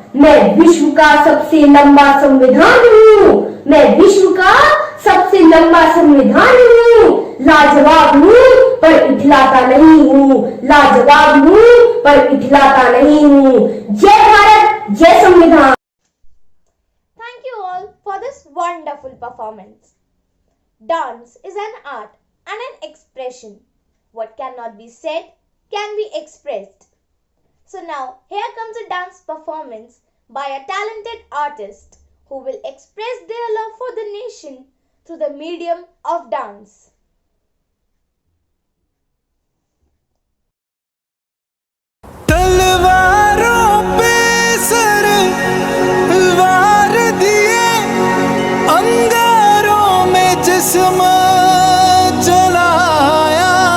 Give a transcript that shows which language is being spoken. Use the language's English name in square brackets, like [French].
[Hindi] मैं विश्व का सबसे लंबा संविधान हूँ, मैं विश्व का सबसे लंबा संविधान हूँ। लाजवाब हूँ पर इठलाता नहीं हूँ, लाजवाब हूँ पर इठलाता नहीं हूँ। जय भारत, जय संविधान। [English] Thank you all for this wonderful performance. Dance is an art and an expression. What cannot be said can be expressed. So now here comes a dance performance by a talented artist who will express their love for the nation through the medium of dance. [Hindi] तलवारों पे sir वार दिए, अंगारों में जिस्म जलाया।